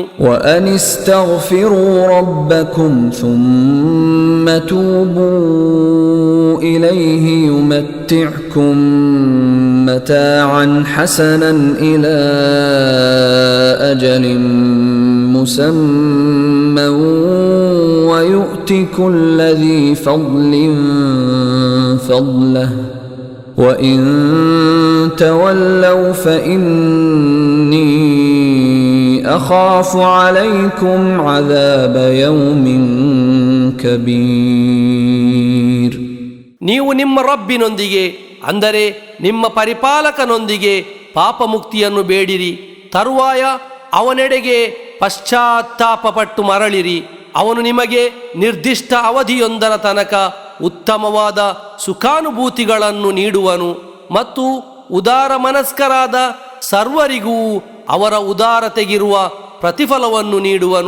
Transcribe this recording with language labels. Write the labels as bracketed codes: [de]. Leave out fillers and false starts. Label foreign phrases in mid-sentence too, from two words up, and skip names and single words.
[ar] وأن استغفروا ربكم ثم توبوا إليه يمتعكم متاعا حسنا إلى أجل مسمى ويؤت كل ذي فضل فضله وَإِن تَوَلَّوْا فَإِنِّي أَخَافُ عَلَيْكُمْ عَذَابَ يَوْمٍ كَبِيرٍ. [kn] ನೀವು ನಿಮ್ಮ ರಬ್ಬಿನೊಂದಿಗೆ, ಅಂದರೆ ನಿಮ್ಮ ಪರಿಪಾಲಕನೊಂದಿಗೆ ಪಾಪ ಮುಕ್ತಿಯನ್ನು ಬೇಡಿರಿ, ತರುವಾಯ ಅವನೆಡೆಗೆ ಪಶ್ಚಾತ್ತಾಪಪಟ್ಟು ಮರಳಿರಿ. ಅವನು ನಿಮಗೆ ನಿರ್ದಿಷ್ಟ ಅವಧಿಯೊಂದರ ತನಕ ಉತ್ತಮವಾದ ಸುಖಾನುಭೂತಿಗಳನ್ನು ನೀಡುವನು ಮತ್ತು ಉದಾರ ಮನಸ್ಕರಾದ ಸರ್ವರಿಗೂ ಅವರ ಉದಾರತೆಗಿರುವ ಪ್ರತಿಫಲವನ್ನು ನೀಡುವನು.